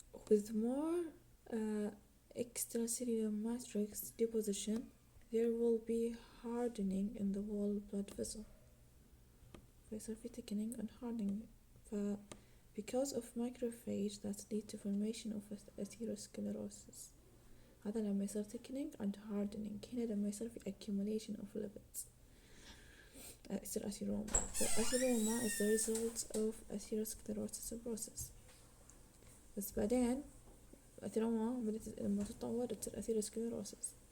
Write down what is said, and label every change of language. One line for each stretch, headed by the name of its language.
English: with more extracellular matrix deposition, there will be hardening in the wall blood vessel.
Arabic: فيصير في
English: thickening and hardening. because of macrophage that lead to formation of atherosclerosis.
Arabic: هذا لما يصير
English: thickening and hardening.
Arabic: هنا لما يصير في
English: accumulation of lipids.
Arabic: يصير أثيروما. فالأثيروما
English: is the result of atherosclerosis process.
Arabic: بس بعدين الأثيروما بدأت لما تتطور تصير atherosclerosis.